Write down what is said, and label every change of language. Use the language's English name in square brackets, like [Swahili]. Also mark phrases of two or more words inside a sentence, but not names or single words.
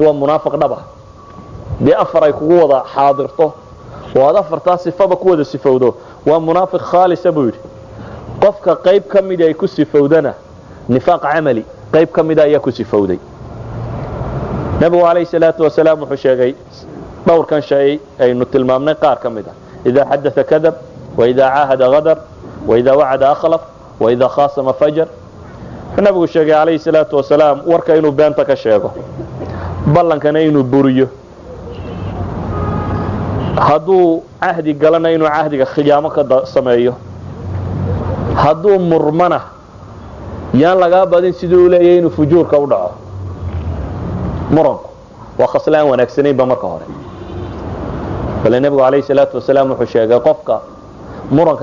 [Somali] waa munaafiq dhaba bi afar ay kugu wada xaadirto oo afartaas sifada ku wada sifowdo waa munaafiq khaalis buu yiri qofka qayb kamid ay ku sifowdana nifaaq amali qayb kamid ay ku sifowday nabigu [Arabic] عليه الصلاة والسلام [Somali] wuxuu sheegay dhowr kan shay aynu tilmaamnay qaar kamid ah [Arabic] إذا حدث كذب وإذا عاهد غدر وإذا وعد أخلف وإذا خاصم فجر [Somali] nabigu sheegay [Arabic] عليه الصلاة والسلام [Somali] warka inuu beenta ka sheego ballankana inuu buriyo haduu ahdi galana inuu ahdiga khiyaamo ka sameeyo haduu murmana yaan laga badin sidoo leeyahay inuu fujuurka u dhaco muranku waa khaslaan wanaagsanay ba marka hore bal nabigu [Arabic] عليه الصلاة والسلام [Somali] wuxuu sheegay qofka muranka